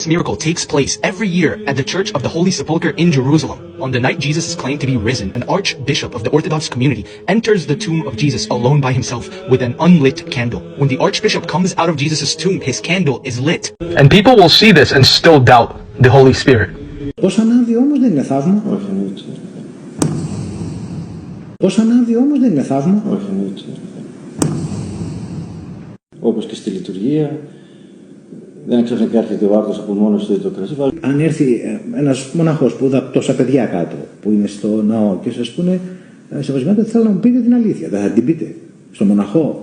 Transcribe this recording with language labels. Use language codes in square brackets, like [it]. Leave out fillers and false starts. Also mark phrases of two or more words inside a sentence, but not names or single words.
[en] This miracle takes place every year at the Church of the Holy Sepulchre in Jerusalem. On the night Jesus is claimed to be risen, an archbishop of the Orthodox community enters the tomb of Jesus alone by himself with an unlit candle. When the archbishop comes out of Jesus' tomb, his candle is lit. And people will see this and still doubt the Holy Spirit. [el] Πώς ανάβει όμως δεν είναι θαύμα. Όχι, εννοείται. Πώς ανάβει όμως δεν είναι θαύμα. Όχι, εννοείται. Όπως και στη λειτουργία, δεν ξαφνικά έρχεται ο άρτος από μόνος του το κρασί. Αν έρθει ένας μοναχός που είδα τόσα παιδιά κάτω, που είναι στο ναό και σας πούνε σεβασμιότητα, θέλω να μου πείτε την αλήθεια, δεν θα την πείτε στο μοναχό.